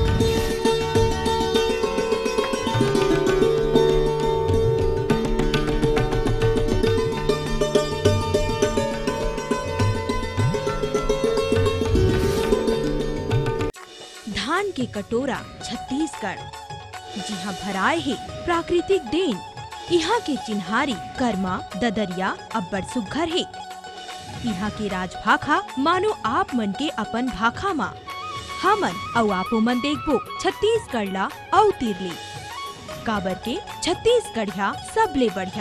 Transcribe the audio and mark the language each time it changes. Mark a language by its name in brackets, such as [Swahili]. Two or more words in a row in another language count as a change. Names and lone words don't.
[Chhattisgarhi] धान के कटोरा छत्तीसगढ़, जिहाँ भराए है प्राकृतिक देन। यहाँ के चिन्हारी कर्मा ददरिया अब्बड़ सुघ्घर है। यहाँ के राजभाखा मानो आप मन के अपन भाखा मा। हमन अउ आपो मन देखबो छत्तीसगढ़ ला अउ तिरली। काबर के छत्तीसगढ़िया सबले बढ़िया।